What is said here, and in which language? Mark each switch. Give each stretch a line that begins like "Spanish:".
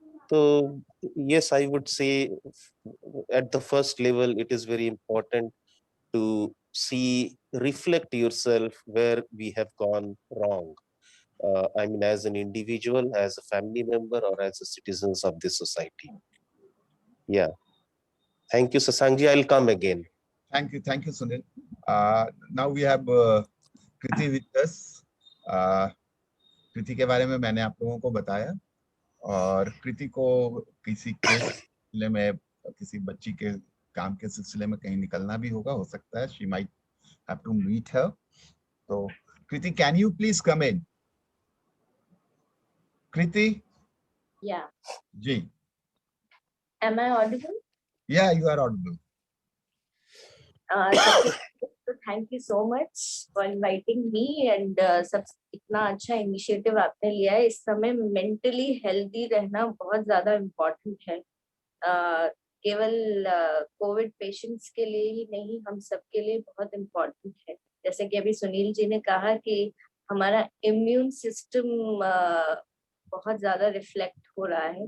English: तो yes, I would say at the first level it is very important to see, reflect yourself where we have gone wrong. I mean, as an individual, as a family member, or as a citizens of this society. Yeah. Thank you, Sasangji. I'll come again. Thank you, Sunil. Now we have Kriti with us.
Hindi: कृति के बारे में मैंने आप लोगों को बताया, और कृति को किसी केस सिलसिले में, किसी बच्ची के काम के सिलसिले में कहीं निकलना भी होगा, हो सकता है,
English: She might have to meet her. तो Kriti, can you please come in? Kriti? Yeah.
Hindi: Ji.
English: Am I audible? Yeah, you are audible. So thank you so much for inviting me, and
Hindi: सब इतना अच्छा इनिशिएटिव आपने लिया है. इस समय mentally healthy रहना बहुत ज्यादा इम्पोर्टेंट है. केवल कोविड पेशेंट्स के लिए ही नहीं, हम सबके लिए बहुत इम्पोर्टेंट है. जैसे कि अभी सुनील जी ने कहा कि हमारा इम्यून सिस्टम बहुत ज्यादा रिफ्लेक्ट हो रहा है.